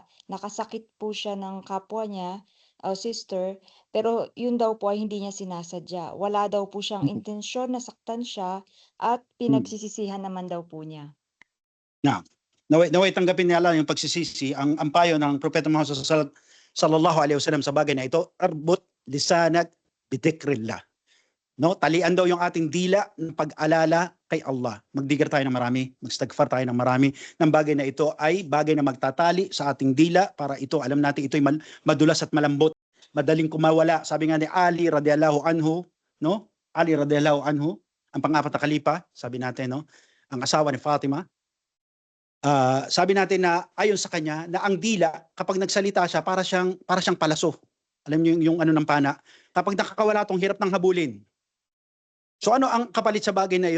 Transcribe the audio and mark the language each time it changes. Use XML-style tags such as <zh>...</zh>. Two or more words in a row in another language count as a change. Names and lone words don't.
<tl>Nakasakit po siya ng kapwa niya, sister, pero yun daw po ay hindi niya sinasadya. Wala daw po siyang intensyon na saktan siya at pinagsisisihan naman daw po niya. Naam. Naway tanggapin ni Allah yung pagsisisi, ang payo ng Propeta Muhammad</tl> <ar>صلى الله عليه وسلم</ar> <tl>sa bagay na ito,</tl> <ar>اربط لسانك بذكر الله.</ar> <tl>No, talian daw yung ating dila ng pag-alala kay Allah. Magdigir tayo ng marami, magstagfar tayo ng marami. Ng bagay na ito ay bagay na magtatali sa ating dila para ito, alam natin ito ay madulas at malambot, madaling kumawala. Sabi nga ni Ali</tl> <ar>رضي الله عنه,</ar> <tl>no? Ali</tl> <ar>رضي الله عنه,</ar> <tl>ang pang-apat na khalifa, sabi natin, no? Ang asawa ni Fatima. Sabi natin na ayon sa kanya na ang dila kapag nagsalita siya para siyang palaso. Alam niyo yung ano ng pana. Kapag nakakawala tong hirap ng habulin. So ano ang kapalit sa bagay na iyon?</tl>